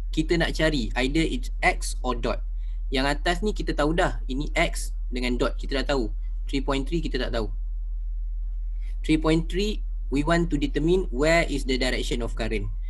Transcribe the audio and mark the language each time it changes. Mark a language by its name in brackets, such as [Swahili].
[Malay] Kita nak cari [English] either it's X or dot. [Malay] Yang atas ni kita tahu dah, ini X dengan dot kita dah tahu. 3.3 kita tak tahu. [English] 3.3 we want to determine where is the direction of current.